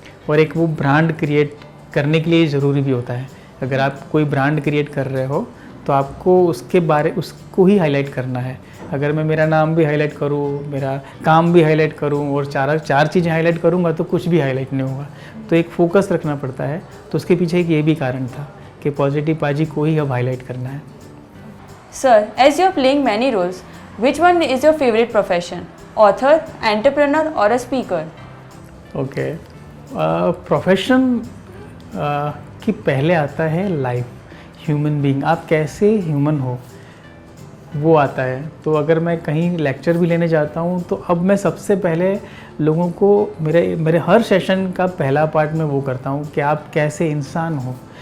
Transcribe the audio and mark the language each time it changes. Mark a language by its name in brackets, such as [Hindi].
[Hindi] और एक वो ब्रांड क्रिएट करने के लिए ज़रूरी भी होता है। अगर आप कोई ब्रांड क्रिएट कर रहे हो तो आपको उसको ही हाईलाइट करना है। अगर मैं मेरा नाम भी हाईलाइट करूँ, मेरा काम भी हाईलाइट करूँ और चार चीज़ें हाईलाइट करूँगा तो कुछ भी हाईलाइट नहीं होगा। तो एक फोकस रखना पड़ता है। तो उसके पीछे एक ये भी कारण था कि पॉजिटिव पाजी को ही अब हाईलाइट करना है। [English] Sir, as you're playing many roles, which one is your favorite profession? Author, entrepreneur or a speaker? [Hindi] Okay, profession कि पहले आता है लाइफ, ह्यूमन बीइंग, आप कैसे ह्यूमन हो वो आता है। तो अगर मैं कहीं लेक्चर भी लेने जाता हूँ तो अब मैं सबसे पहले लोगों को मेरे हर सेशन का पहला पार्ट में वो करता हूँ कि आप कैसे इंसान हो।